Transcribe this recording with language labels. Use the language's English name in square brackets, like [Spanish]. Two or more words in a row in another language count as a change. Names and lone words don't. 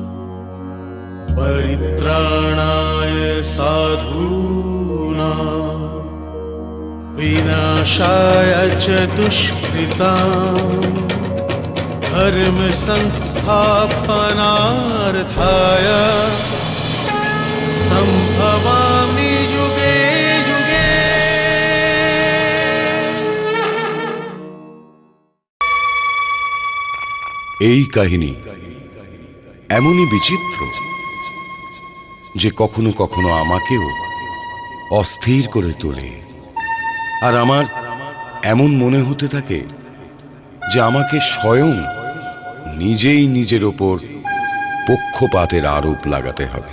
[Sanskrit] परित्राणाय साधूनां विनाशाय च दुष्कृताम् धर्म संस्थापनार्थाय संभवामि युगे युगे। [Bangla] এই কাহিনী এমনই বিচিত্র যে কখনো কখনো আমাকেও অস্থির করে তোলে। আর আমার এমন মনে হতে থাকে যে আমাকে স্বয়ং নিজেই নিজের ওপর পক্ষপাতের আরোপ লাগাতে হবে।